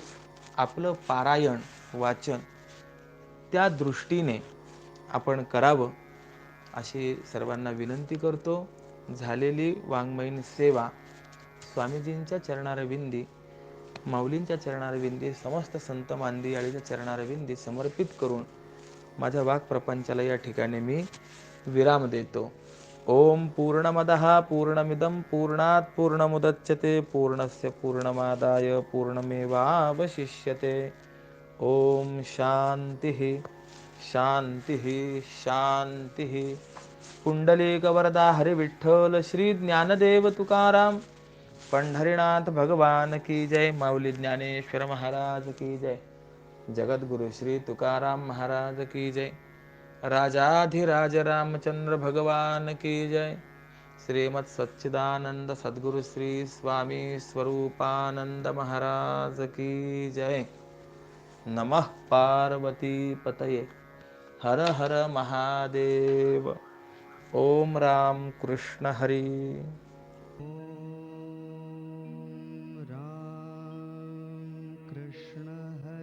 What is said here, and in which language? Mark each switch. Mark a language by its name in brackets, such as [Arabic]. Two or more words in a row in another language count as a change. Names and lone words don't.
[Marathi] आपलं पारायण वाचन त्या दृष्टीने आपण करावं अशी सर्वांना विनंती करतो. झालेली वाङ्मयीन सेवा स्वामीजींच्या चरणारविंदी, माऊलींच्या चरणारविंदी, समस्त संत मांदियाळीच्या चरणारविंदी समर्पित करून माझ्या वाक्प्रपंचाला या ठिकाणी मी विराम देतो. [Sanskrit] ओम पूर्णमदः पूर्णमिदं पूर्णात् पूर्णमुदच्यते पूर्णस्य पूर्णमादाय पूर्णमेवावशिष्यते. ओम शांतिः. शांती शांती. [Marathi] पुंडलिक वरदा हरी विठ्ठल श्री ज्ञानदेव तुकाराम पंढरीनाथ भगवान की जय. माऊली ज्ञानेश्वर महाराज की जय. जगद्गुरु श्री तुकाराम महाराज की जय. राजाधिराज रामचंद्र भगवान की जय. श्रीमद सच्चिदानंद सद्गुरु श्री स्वामी स्वरूपानंद महाराज की जय. [Sanskrit] नमः पार्वती पतये. [Marathi] हर हर महादेव. ओम राम कृष्ण हरी. ॐ राम कृष्ण